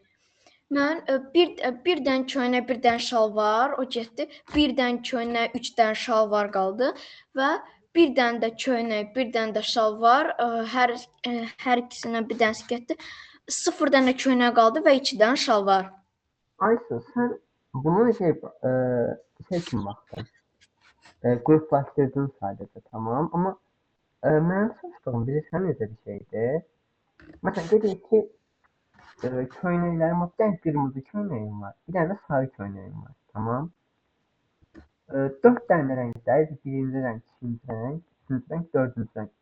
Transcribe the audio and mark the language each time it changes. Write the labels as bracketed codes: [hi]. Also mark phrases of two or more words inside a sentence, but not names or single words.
[az] Mən bir dənə köynək, bir dənə şalvar, o getdi. Bir dənə köynək, 3 dənə şalvar qaldı və bir dənə də köynək, bir dənə də şalvar, hər ikisindən bir dənəsi getdi. 0 dənə köynək qaldı və 2 dənə şalvar. [tr] Ayşe sen bunu şey için baktın. Gruplaştırdın sadece, tamam, ama [az] mənim soruşduğum bilirsən necə bir şeydir? Məsələn, dedik ki, köynəklərim var. Bir dənə qırmızı köynəyim var. Bir dənə də sarı köynəyim var. Tamam. 4 dənə rənglər. Birinci rəng, ikinci rəng, üçüncü rəng, dördüncü rəng.